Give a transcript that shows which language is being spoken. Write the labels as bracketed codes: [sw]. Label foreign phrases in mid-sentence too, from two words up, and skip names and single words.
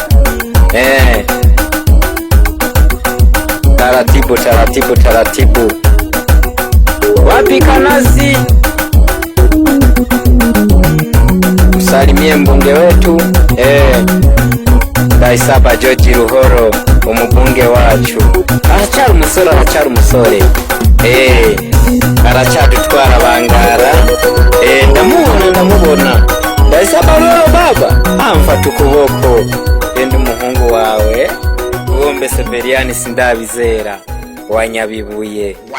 [sw] Taratibu taratibu taratibu. Wapi Kanazi? Msalimie mbunge wetu Daisaba George Ruhoro, [rw] umubunge wacu. Aracyari umusore aracyadutwara Bangara. Ndamubona Daisaba Ruhoro baba, amfata ukuboko. Ndi umuhungu wawe Bombe Severiani Sindabizera wa Nyabibuye.